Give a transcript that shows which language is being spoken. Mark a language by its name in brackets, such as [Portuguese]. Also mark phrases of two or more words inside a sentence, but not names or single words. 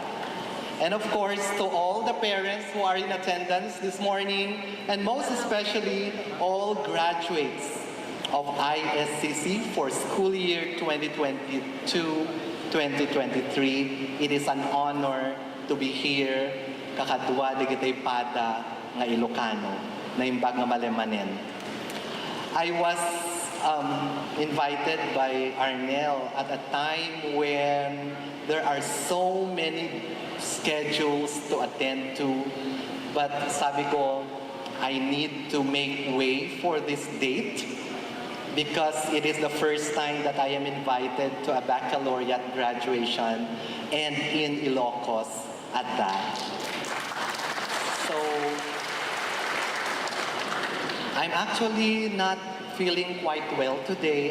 [English] And of course, to all the parents who are in attendance this morning, and most especially all graduates of ISCC for school year 2022-2023, it is an honor to be here [Iloko] kakadwa digitay pada nga Ilocano na imbag nga malemanen. [English] I was invited by Arnel at a time when there are so many schedules to attend to, but [Filipino] sabi ko, [English] I need to make way for this date because it is the first time that I am invited to a baccalaureate graduation, and in Ilocos at that. So I'm actually not feeling quite well today.